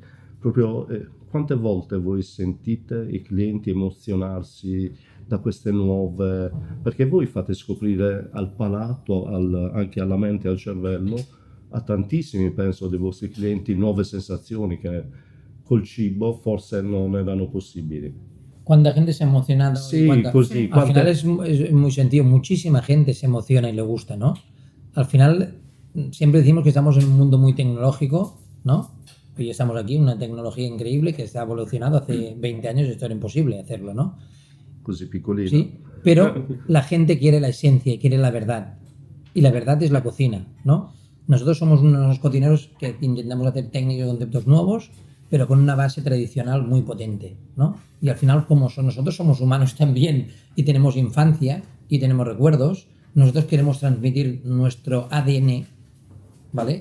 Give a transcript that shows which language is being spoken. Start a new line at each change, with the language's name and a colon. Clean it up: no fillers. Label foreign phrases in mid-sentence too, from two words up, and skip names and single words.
Italian: Proprio quante volte voi sentite i clienti emozionarsi da queste nuove, perché voi fate scoprire al palato, anche alla mente e al cervello, a tantissimi, penso, dei vostri clienti nuove sensazioni che col cibo forse non erano possibili.
Spanish: Cuánta gente se ha emocionado.
Italian: Sí, così,
Spanish: Al final es muy sentido, muchísima gente se emociona y le gusta, ¿no? Al final siempre decimos que estamos en un mundo muy tecnológico, ¿no? Hoy estamos aquí, una tecnología increíble que está evolucionado. Hace 20 años esto era imposible hacerlo, ¿no?
Italian: Così piccolino.
Spanish: Sí, pero la gente quiere la esencia y quiere la verdad. Y la verdad es la cocina, ¿no? Nosotros somos unos cocineros que intentamos hacer técnicas y conceptos nuevos, pero con una base tradicional muy potente, ¿no? Y al final, como nosotros somos humanos también y tenemos infancia y tenemos recuerdos, nosotros queremos transmitir nuestro ADN, ¿vale?